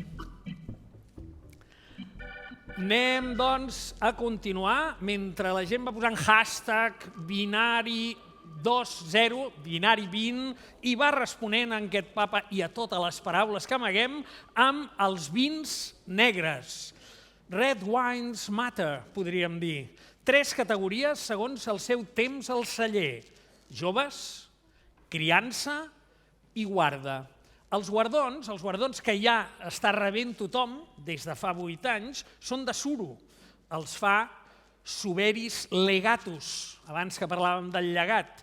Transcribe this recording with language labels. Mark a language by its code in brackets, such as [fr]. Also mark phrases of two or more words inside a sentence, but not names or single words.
[ca] Anem, doncs, a continuar mentre la gent va posant hashtag binari 20, binari 20, i va responent a aquest papa i a totes les paraules que amaguem amb els vins negres. [en] Red wines matter, [ca] podríem dir. 3 categories segons el seu temps al celler: joves, criança i guarda. Els guardons que ja està rebent tothom des de fa 8 anys són de suro. Els fa Suberis Legatus, abans que parlàvem del llegat.